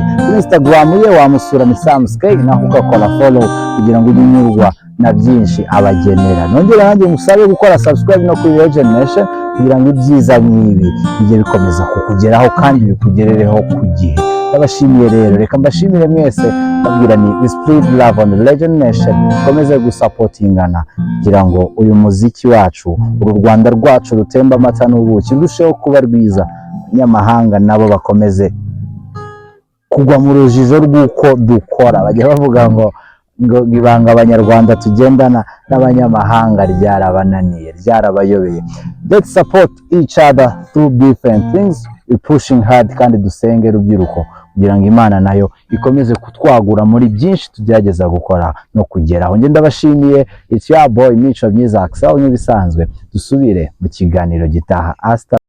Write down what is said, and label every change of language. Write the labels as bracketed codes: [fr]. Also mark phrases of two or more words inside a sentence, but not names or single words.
[rw] Kuri Instagram ye wamusura ni Sam Skay, naho ugakora follow kugira ngo unyurwa na byinshi abagenera. Nongere nanjye musabe gukora subscribe no kuri Legend Nation kugira ngo ibyiza nk'ibi bijye bikomeza kukugeraho kandi bikugerereho ku gihe. Ndabashimiye rero, reka mbashimire mwese, babwira ni [en] spread love on Legend Nation, [rw] komeze gusapotingana kugira ngo uyu muziki wacu, uru Rwanda rwacu rutemba amata n'ubuki, rusheho kuba rwiza. Abanyamahanga nabo bakomeze kugwa mu rujijo rw'uko dukora. Bajya bavuga ngo ibanga abanyarwanda tugendana n'abanyamahanga ryarabananiye, ryarabayobeye. [en] Let's support each other through different things. We pushing hard, [rw] kandi dusenge rubyiruko kugira ngo Imana nayo ikomeze kutwagura muri byinshi tugerageza gukora no kugeraho. Nge ndabashimiye. [en] It's your boy Mico Myiza Axel, [rw] nk'ibisanzwe dusubire mu kiganiro gitaha. Hasta